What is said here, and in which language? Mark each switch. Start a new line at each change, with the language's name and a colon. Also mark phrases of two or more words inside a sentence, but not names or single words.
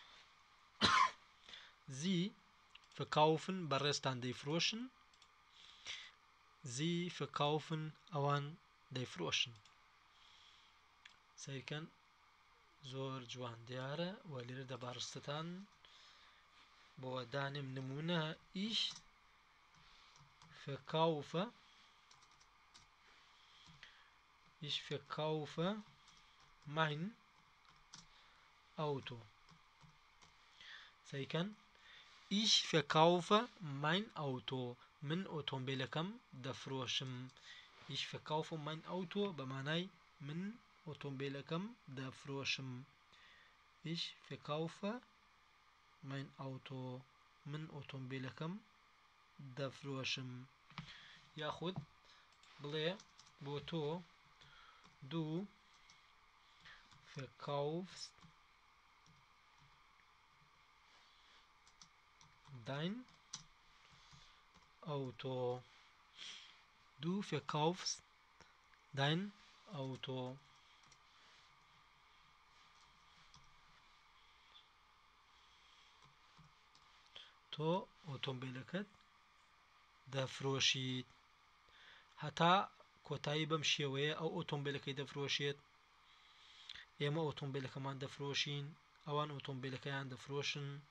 German: Sie verkaufen
Central Kurdish: بەڕێستان دەیفرۆشن
German: Sie verkaufen
Central Kurdish: ئەوان دەیفرۆشن سەیرکەن زۆر جوان دیارە و لێرە دەبارستتان بۆ دانێم نمونە ئیش
German: فێکاوفە ich verkaufe mein Auto سەیکەن ich verkaufe mein Auto
Central Kurdish: من ئۆتۆمبیلەکەم دەفرۆشم
German: ich verkaufe mein Auto
Central Kurdish: بە مانای من ئۆتۆمبیلەکەم دەفرۆشم
German: ich verkaufe mein Auto
Central Kurdish: من ئۆتۆمبیلەکەم دەفرۆشم یاخود بڵێ بۆ تۆ du
German: verkaufst dein Auto du verkaufst dein Auto
Central Kurdish: تۆ ئۆتۆمبیلەکەت دەفرۆشیت هەتا کۆتایی بەم شێوەیە ئەو ئۆتۆمبیلەکەی دەفرۆشێت ئێمە ئۆتۆمبیلەکەمان دەفرۆشین ئەوان ئۆتۆمبیلەکەیان دەفرۆشن